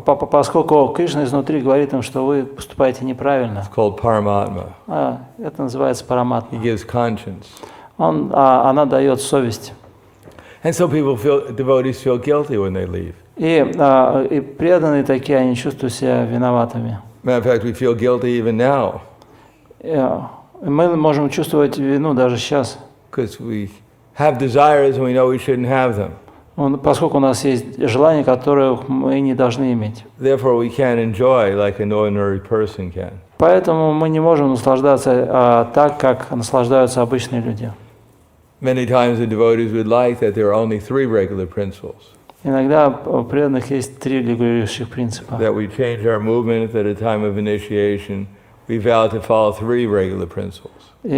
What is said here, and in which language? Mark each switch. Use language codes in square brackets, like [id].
[ru] Поскольку Кришна изнутри говорит им, что вы поступаете неправильно. [en] It's called Paramatma. [ru] Это называется параматма. [en] He gives conscience. [ru] Она дает совесть. [en] And so devotees feel guilty when they leave. [ru] И преданные такие, они чувствуют себя виноватыми. [en] Matter of fact, we feel guilty even now. [ru] Мы можем чувствовать вину даже сейчас. [en] Because we have desires and we know we shouldn't have them. [ru] Поскольку у нас есть желания, которых мы не должны иметь. [en] Therefore, we can't enjoy like an ordinary person can. [ru] Поэтому мы не можем наслаждаться так, как наслаждаются обычные люди. [en] Many times the devotees would like that there are only 3 regular principles. [ru] Иногда у преданных есть 3 регулирующих принципа. [en] That we change our movement at a time of initiation. We vow to follow 3 regular principles.